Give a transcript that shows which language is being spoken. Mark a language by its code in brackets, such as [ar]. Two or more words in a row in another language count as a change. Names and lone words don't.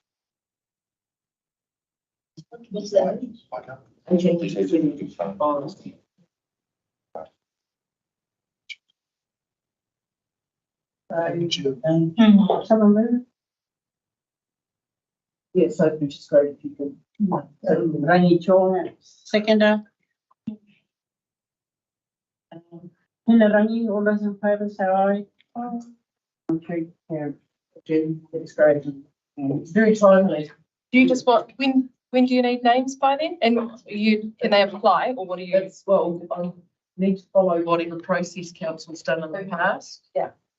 [en] What's that? Someone move? Yes, so which is great if you can. Rangi Chong, seconder. Hina Rangi, all those in favour say aye. Okay, Jen, it's great. It's very timely. Do you just want, when do you need names by then? And can they apply, or what do you? It's, well, I need to follow whatever process council's done in the past.